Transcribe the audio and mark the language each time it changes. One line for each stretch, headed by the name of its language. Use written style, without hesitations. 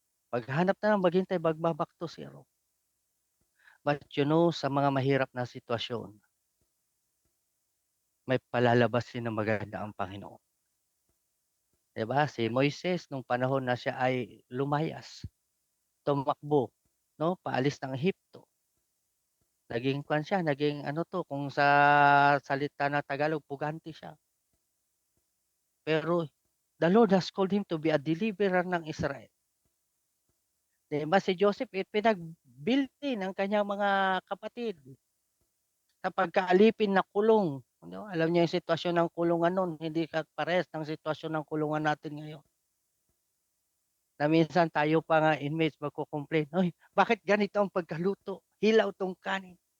Filipino: Paghanap na lang, maghintay,
English: back to zero.
Filipino: But sa mga mahirap na sitwasyon, may palalabas din na maganda ang Panginoon. Diba? Si Moises, nung panahon na siya ay lumayas, tumakbo, no? Paalis ng Ehipto. Naging kuwan siya, naging ano 'to, kung sa salita na Tagalog, pugante siya.
English: Pero the Lord has called him to be a deliverer ng Israel.
Filipino: 'Di ba si Joseph, pinagbili ng kanyang mga kapatid sa pagkaalipin na kulong. Ano, alam niyo yung sitwasyon ng kulungan no'n, hindi parehas ng sitwasyon ng kulungan natin ngayon. Na minsan tayo pa nga inmates magko-complain, "Uy, bakit ganito ang pagkaluto? Hilaw 'tong kanin.